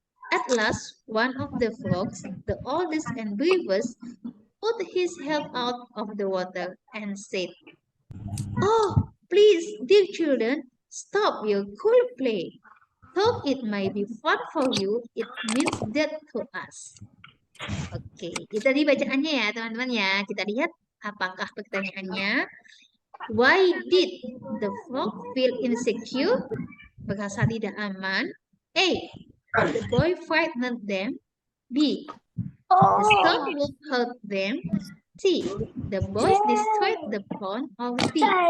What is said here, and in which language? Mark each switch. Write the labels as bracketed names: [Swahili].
[English] At last, one of the frogs, the oldest and bravest, put his head out of the water and said, "Oh, please, dear children, stop your cruel play. Though it may be fun for you, it means death to us." [Indonesian] Oke, itu tadi bacaannya ya teman-teman ya. Kita lihat apakah pertanyaannya. [English] Why did the frog feel insecure? [Indonesian] Merasa tidak aman. [English] A. The boy frightened them. B. The stone would hurt them. C. The boys destroyed the pond. Or D.